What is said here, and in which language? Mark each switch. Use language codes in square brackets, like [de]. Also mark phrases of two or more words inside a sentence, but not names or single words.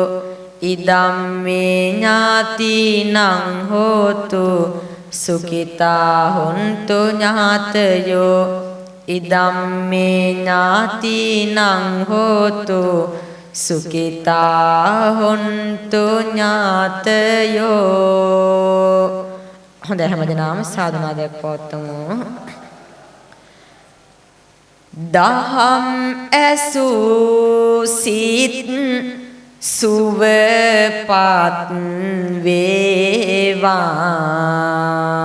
[pi] ඉදම්මේ ඥාතිනං හෝතු සුඛිතා හොන්තු ඥාතයෝ. ඉදම්මේ ඥාතිනං හෝතු සුඛිතා හොන්තු ඥාතයෝ. [si] හොඳයි හැමදෙනාම සාදුනාදයක් පවත්වමු. දහම් ඇසූ සිත් සුවපත් වේවා.